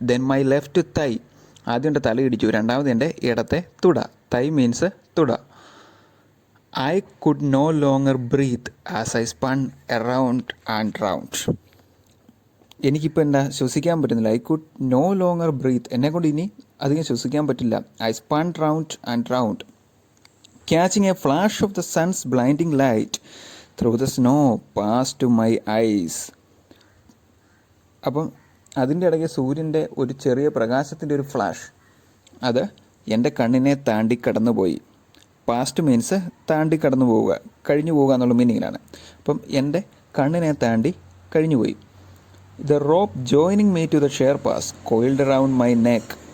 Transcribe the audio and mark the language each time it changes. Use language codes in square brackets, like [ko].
[en] then my left thigh, [ml] ആദ്യം എൻ്റെ തല ഇടിച്ചു, രണ്ടാമത് എൻ്റെ ഇടത്തെ തുട. തൈ മീൻസ് തുട. [en] I could no longer breathe as I spun around and round. [ml] എനിക്കിപ്പോൾ എന്താ? ശ്വസിക്കാൻ പറ്റുന്നില്ല. [en] I could no longer breathe, [ml] എന്നെക്കൊണ്ട് ഇനി അധികം ശ്വസിക്കാൻ പറ്റില്ല. [en] I spun round and round, catching a flash of the sun's blinding light through the snow past to my eyes. [ml] അപ്പം അതിൻ്റെ ഇടയ്ക്ക് സൂര്യൻ്റെ ഒരു ചെറിയ പ്രകാശത്തിൻ്റെ ഒരു ഫ്ലാഷ്, അത് എൻ്റെ കണ്ണിനെ താണ്ടി കടന്നുപോയി. പാസ്റ്റ് മീൻസ് താണ്ടി കടന്നു പോവുക, കഴിഞ്ഞു പോവുക എന്നുള്ള മീനിങ്ങിലാണ്. അപ്പം എൻ്റെ കണ്ണിനെ താണ്ടി കഴിഞ്ഞുപോയി. [en] The rope joining me to the Sherpas coiled around my neck.